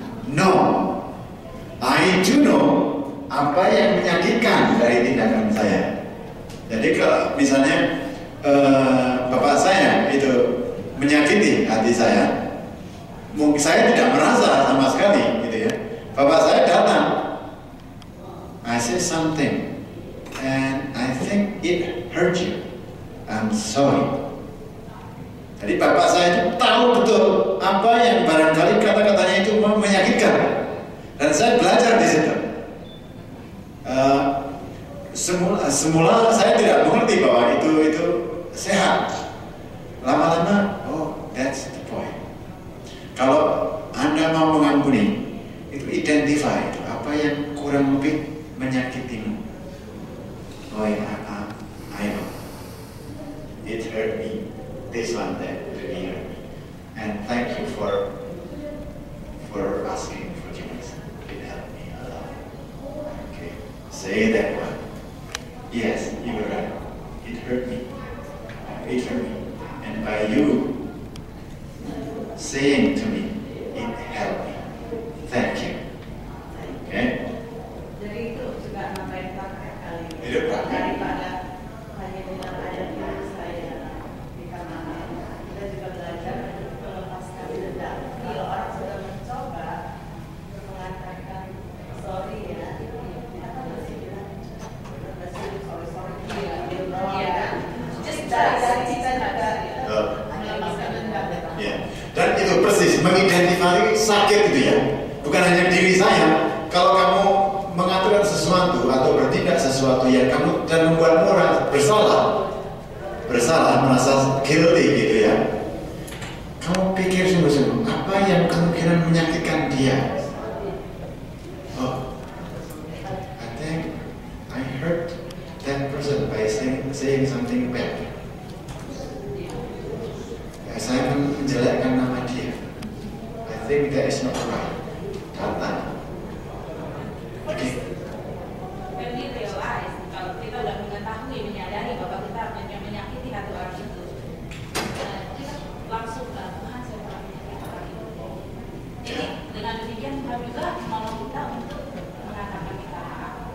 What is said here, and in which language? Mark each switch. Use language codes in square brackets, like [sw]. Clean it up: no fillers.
[en] No, I do know [id] apa yang menyakitkan dari tindakan saya. Jadi kalau misalnya bapak saya itu menyakiti hati saya, mungkin saya tidak merasa sama sekali, gitu ya. Bapak saya datang, [en] I said something, and I think it hurt you. I'm sorry. [id] Jadi bapak saya itu tahu betul apa yang barangkali kata-katanya itu menyakitkan, dan saya belajar di situ. Semula saya tidak mengerti bahwa itu sehat. Lama-lama, [en] oh, that's the point. [id] Kalau Anda mau mengampuni, itu identify apa yang kurang lebih menyakitimu. [en] Oh ya, I know. It hurt me. This one that really hurt me. And thank you for asking forgiveness. It helped me a lot. Okay, say that one. Yes, you were right. It hurt me. It hurt me. And by you saying to me, it helped me. Thank you. Okay? [id] Jadi itu juga nambahin praktek kali ini. Itu praktek. Daripada hanya dengan ayat yang saya di kanan, kita juga belajar untuk melepaskan dendam. Kalau orang sudah mencoba mengatakan sorry ya, kita masih bilang sorry ya. Just dari kita juga melepaskan dendam. Ya. Dan itu persis mengidentifikasi sakit itu ya. Bukan hanya diri saya. Kalau kamu mengatakan sesuatu atau bertindak sesuatu yang kamu dan membuat orang bersalah, merasa guilty gitu ya. Kamu pikir sungguh-sungguh apa yang kemungkinan menyakitkan dia? [en] Oh, I think I hurt that person by saying something bad. [id] Ya, saya menjelekkan nama dia. [en] I think that is not right. [id] Kata. Oke. [en] When we realize, [id] kalau kita sudah mengetahui, menyadari bahwa kita menyakiti hati orang itu, kita langsung Tuhan saya telah menyakiti orang itu. Jadi dengan demikian Tuhan juga mau kita untuk mengatakan kita maaf.